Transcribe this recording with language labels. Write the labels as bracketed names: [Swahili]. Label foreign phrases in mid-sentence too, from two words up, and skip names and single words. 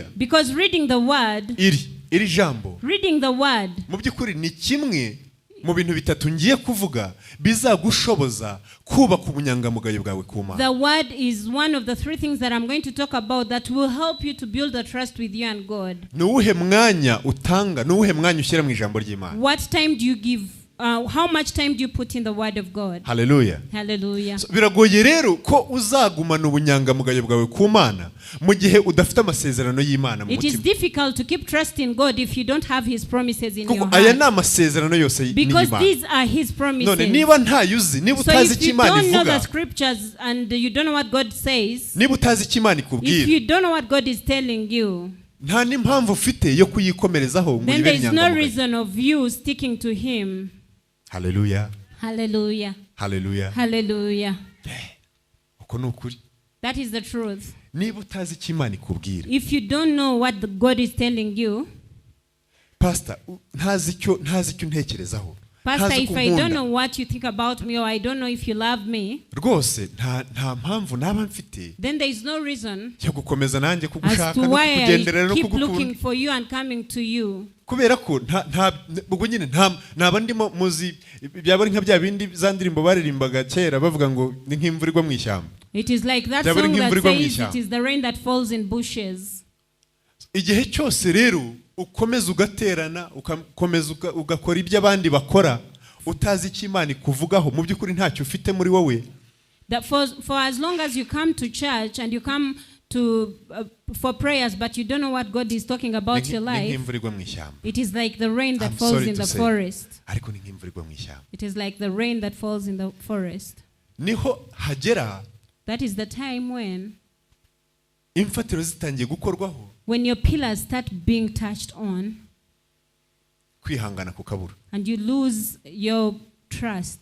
[English] Because reading the word, reading the word, the word is one of the three things that I'm going to talk about that will help you to build a trust with you and God. What time do you give? How much time do you put in the word of God? Hallelujah. Hallelujah. [Kinyarwanda] Biragoye rero ko uzagumana ubunyangamugayo bwawe ku Mana mu gihe udafite amasezerano y'Imana mu mutima. [English] It is difficult to keep trusting God if you don't have his promises in your heart. [Kinyarwanda] Aya ni amasezerano yose y'Imana. [English] Because these are his promises. [Kinyarwanda] None niba ntayuzi niba utazi icyo Imana ivuga. [English] So if you don't know the scriptures and you don't know what God says. [Kinyarwanda] Niba utazi icyo Imana ikubwira. [English] If you don't know what God is telling you. [Kinyarwanda] Nta n'impamvu ufite yo kuyikomerezaho ngo [English] then there is no reason of you sticking to him. Hallelujah. Hallelujah. Hallelujah. Hallelujah. That is the truth. If you don't know what God is telling you, Pastor, Pastor, if I don't know what you think about me or I don't know if you love me, then there is no reason as to why I keep looking for you and coming to you. [Kinyarwanda] Kubera ko naba ndimo muzi byaba ari nka bya bindi za ndirimbo baririmbaga kera bavuga ngo ni nk'imvura igwa mu ishyamba. [English] It is like that song that says it is the rain that falls in bushes. [Kinyarwanda] Igihe cyose rero ukomeza ugaterana ukomeza ugakora ibyo abandi bakora utazi icyo Imana ikuvugaho mu by'ukuri ntacyo ufite muri wowe. [English] That for as long as you come to church and you come to for prayers but you don't know what God is talking about your life, it is like the rain that falls in the forest. It is like the rain that falls in the forest. That is the time when your pillars start being touched on and you lose your trust.